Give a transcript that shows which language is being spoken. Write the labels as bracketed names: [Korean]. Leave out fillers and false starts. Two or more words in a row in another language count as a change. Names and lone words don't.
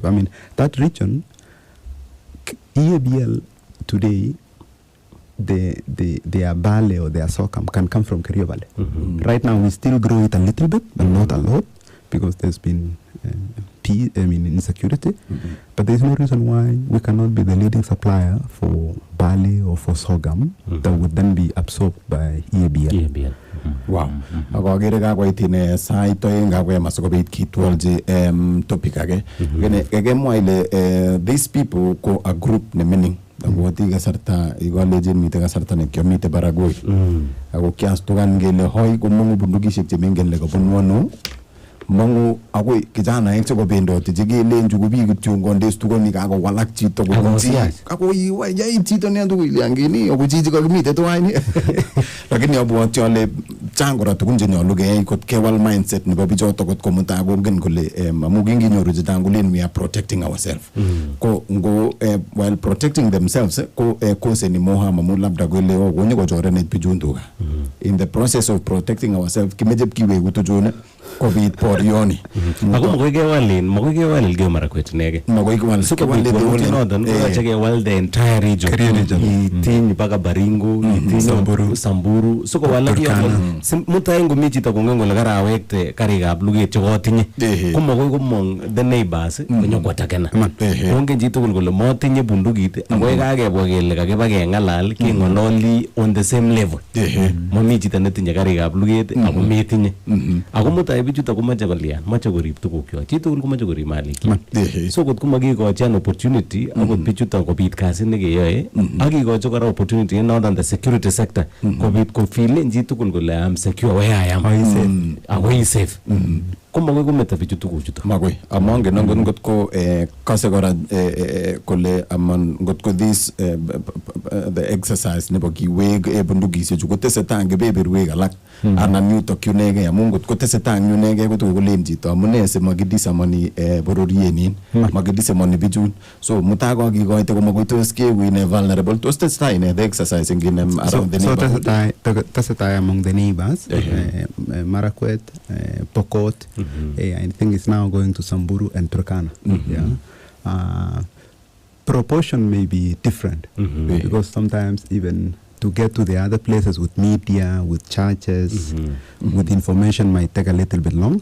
[English] I mean, that region, EABL today, their barley or their sorghum can come from Kerio Valley. Right now, we still grow it a little bit, but not a lot, because there's been insecurity. But there's no reason why we cannot be the leading supplier for barley or for sorghum that would then be absorbed by EABL. Wow. [Kalenjin] Ako agere kakoit ine sait oeng kakoyam asikobit kitwolji topic age. Kemwa ile [English] these people [Kalenjin] ko [English] a group [Kalenjin] ne mining. Akoti kasarta ikolejin mite kasarta ne kyomite Baragoi. Ako kiastukan ngele hoi komongu bundukishek chemengen le kobun wano. Mangu akoi kijana eng chekobendoti chekelen chu biik kityo ngondes tukoni kakowalak chito akoi yait chito ne tugul yangini ako chichi kakimite tuwai lakini abwoti ale chang kora tukun chenyolu keyai kot kewal mindset nebo bichoto kot komutai kongen kole amu kinginyoru chechang kolen [English] we are protecting ourselves [Kalenjin] ko ngo [English] while protecting themselves [Kalenjin] ko koseni [English] more harm [Kalenjin] amu labda kole konyo kochorenech bichun tuga [English] in the process of protecting ourselves [Kalenjin] kimeche kiweku tuchune COVID porioni. Ako magoi kewal Elgeyo Marakwet inege. Magoi kewal. So kewal noton koyoche kewal [English] the entire region. [Kalenjin] Itiny mpaka Baringo, itiny Samburu. So kowalak yoton. Mutai ngomi chito kongen kole karawekte karikab luget chekotinye. Ko magoi komong [English] the neighbors [Kalenjin] konyokotakena. Kongen chito kole motinye bundukit ako kakebwa kele kakiba kengalal kengololi [English] on the same level. [Kalenjin] Momi chito netinye karikab luget ako metinye. Ako mutai bichuto komache kolian, mache korib tugukwak. Chitugul komache korib malikyik. So kot komakikochi [English] an opportunity [Kalenjin] akot bichuto kobit kasit nekeyoe ak kikochi kora opportunity in noton [English] the security sector [Kalenjin] kobit kofilen chitugul kole [English] am secure where I am. [Kalenjin] Ako safe. Komagoi kometa bichu tuguchuto. Magoi. Amongen ngot ko kase kora kole amon ngot ko [English] this the exercise [Kalenjin] nebo kiweg bundukisiek chu kotesetai ngebeberwek alak anan yutok yunege amu ngot kotesetai yunege kotokolen chito amune simakidisamoni bororienin makidisamoni bichun so mutai kokikoite komagoi tos kewine vulnerable tos tesetai [English] in the exercise in around the neighborhood. So tesetai among the neighbors Marakwet, Pokot. I think it's now going to Samburu and Turkana. Proportion may be different because sometimes even to get to the other places with media, with churches, with information might take a little bit long.